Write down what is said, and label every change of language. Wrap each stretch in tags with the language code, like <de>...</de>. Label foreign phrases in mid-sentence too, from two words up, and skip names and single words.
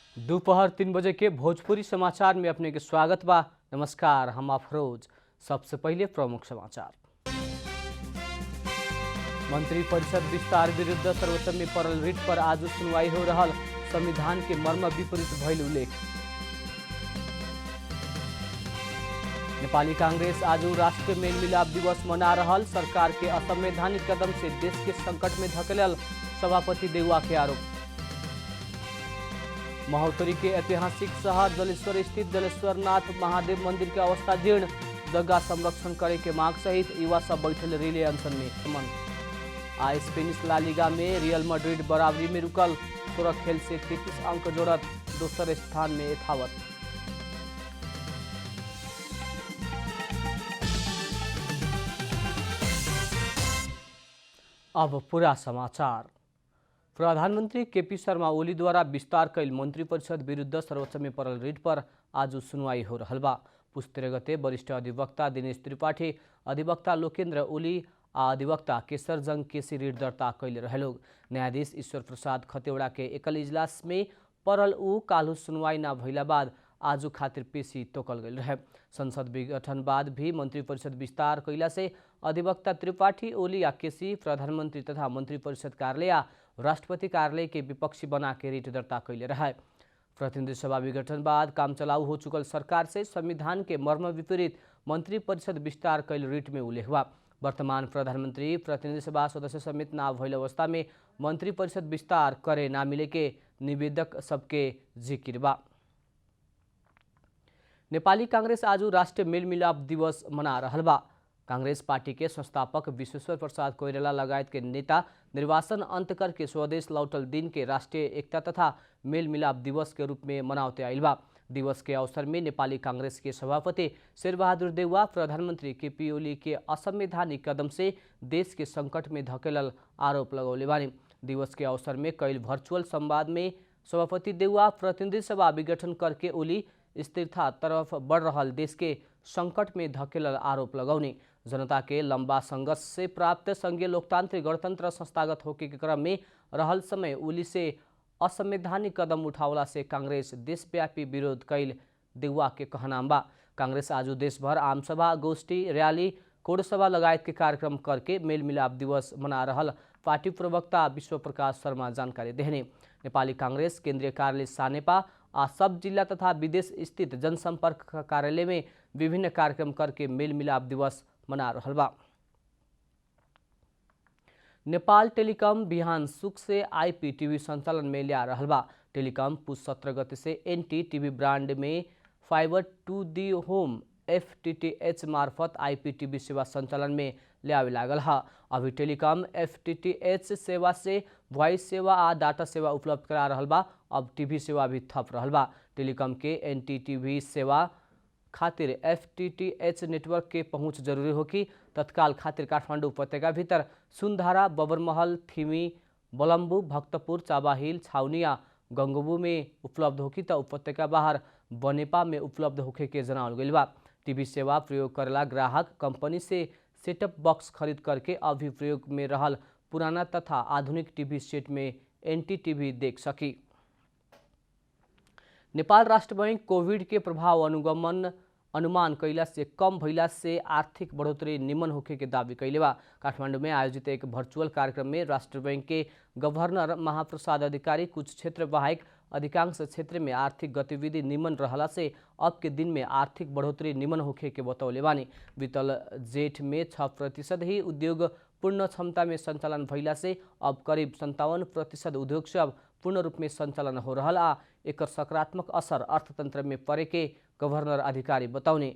<bho>दोपहर 3 बजे के भोजपुरी समाचार में अपने के स्वागत बा। नमस्कार, हम अफरोज। सबसे पहले प्रमुख समाचार। मंत्री परिषद विस्तार विरुद्ध सर्वोच्च में पड़ल रिट पर आज सुनवाई हो रहा। संविधान के मर्म विपरीत भइल उल्लेख। नेपाली कांग्रेस आज राष्ट्रीय मेल मिलाप दिवस मना रहा। सरकार के असंवैधानिक कदम से देश के संकट में धकेलल सभापति देउवा के आरोप। महोत्तरी के ऐतिहासिक शहर जलेश्वर स्थित जलेश्वरनाथ महादेव मंदिर के अवस्था जीर्ण, जगह संरक्षण करे के मांग सहित युवा सब बैठल रिले अनशन में। आज स्पेनिश ला लीगा में रियल मैड्रिड बराबरी में रुकल, 16 खेल से 33 अंक जोड़त दूसरे स्थान में यथावत। अब पूरा समाचार। प्रधानमंत्री केपी शर्मा ओली द्वारा विस्तार कैल मंत्री परिषद विरुद्ध सर्वोच्च में पड़ल रिट पर आज सुनवाई हो रहल बा। पुस्तेर गते वरिष्ठ अधिवक्ता दिनेश त्रिपाठी, अधिवक्ता लोकेन्द्र ओली आ अधिवक्ता केसर जंग केसी रिट दर्ता कैले रहे। न्यायाधीश ईश्वर प्रसाद खतेवड़ा के एकल इजलास में पड़ल काल्हु सुनवाई न भइला बाद आज खातिर पेशी तोकल गई रहे। संसद विघटन बाद भी मंत्री परिषद विस्तार कैला से अधिवक्ता त्रिपाठी, ओली आ केसी प्रधानमंत्री तथा मंत्री परिषद कार्यालय राष्ट्रपति कार्यालय के विपक्षी बना के रिट दर्ता कैले रहे। प्रतिनिधि सभा विघटन बाद काम चलाऊ हो चुकल सरकार से संविधान के मर्म विपरीत मंत्री परिषद विस्तार कैल रिट में उल्लेख बा। वर्तमान प्रधानमंत्री प्रतिनिधि सभा सदस्य समेत ना भइल अवस्था में मंत्री परिषद विस्तार करे ना मिले के निवेदक सबके जिक्र बा। नेपाली कांग्रेस आज राष्ट्रीय मेल मिलाप दिवस मना रहल बा। कांग्रेस पार्टी के संस्थापक विश्वेश्वर प्रसाद कोइराला लगायत के नेता निर्वाचन अंत करके स्वदेश लौटल दिन के राष्ट्रीय एकता तथा मेल मिलाप दिवस के रूप में मनाते आइल बा। दिवस के अवसर में नेपाली कांग्रेस के सभापति शेरबहादुर देउवा प्रधानमंत्री केपी ओली के असंवैधानिक कदम से देश के संकट में धकेलल आरोप लगौले बानी। दिवस के अवसर में कई वर्चुअल संवाद में सभापति देउवा प्रतिनिधि सभा विघटन करके ओली स्थिरता तरफ बढ़ रहा देश के संकट में धकेलल आरोप लगौने, जनता के लंबा संघर्ष से प्राप्त संघीय लोकतांत्रिक गणतंत्र संस्थागत होके के क्रम में रहल समय ओली से असंवैधानिक कदम उठावला से कांग्रेस देशव्यापी विरोध कैल देउवा के कहनाम बा। कांग्रेस आज देशभर आमसभा, गोष्ठी, रैली, कोडसभा लगायत के कार्यक्रम करके मेल मिलाप दिवस मना रहल पार्टी प्रवक्ता विश्व प्रकाश शर्मा जानकारी देहने। नेपाली कांग्रेस केंद्रीय कार्यालय सानेपा आ सब जिला तथा विदेश स्थित जनसंपर्क कार्यालय में विभिन्न कार्यक्रम करके मेल मिलाप दिवस मना रहल बा। नेपाल टेलिकम बिहान सुख से आईपीटीवी संचालन में लिया रहल बा। टेलिकम पुष 17 गते से एनटीटीवी ब्रांड में</bho> <en>fiber to the home</en> <bho>FTTH मार्फत आईपीटीवी सेवा संचालन में लियावे लागल है। अभी टेलिकॉम FTTH सेवा से वॉइस सेवा आ डाटा सेवा उपलब्ध करा रहल बा। अब टीवी सेवा भी थप रहल बा। टेलिकॉम के एनटीटीवी सेवा खातिर FTTH नेटवर्क के पहुंच जरूरी होगी। तत्काल खातिर काठमाडौँ उपत्यका भीतर सुनधारा, बबरमहल, थिमी, बलम्बु, भक्तपुर, चाबाहिल, छाउनिया, गंगबू में उपलब्ध होगी तो उपत्यका बाहर बनेपा में उपलब्ध होखे के जनावल गइल बा। टीवी सेवा प्रयोग करेला ग्राहक कंपनी से सेटअप बॉक्स खरीद करके अभी प्रयोग में रहल पुराना तथा आधुनिक टीवी सेट में एनटीटीवी देख सकी। नेपाल राष्ट्र बैंक कोविड के प्रभाव अनुमान कैला से कम भइला से आर्थिक बढ़ोतरी निमन होखे के दावी कैले बा। काठमांडू में आयोजित एक वर्चुअल कार्यक्रम में राष्ट्र बैंक के गवर्नर महाप्रसाद अधिकारी कुछ क्षेत्र बाहेक अधिकांश क्षेत्र में आर्थिक गतिविधि निमन रहला से अब के दिन में आर्थिक बढ़ोतरी निमन होखे के बतौले बानी। बीतल जेठ में 6% ही उद्योग पूर्ण क्षमता में संचालन भइला से अब करीब 57% उद्योग सब पूर्ण रूप में संचालन हो रहा आ एक सकारात्मक असर अर्थतंत्र में पड़े के गवर्नर अधिकारी बताउने।</bho>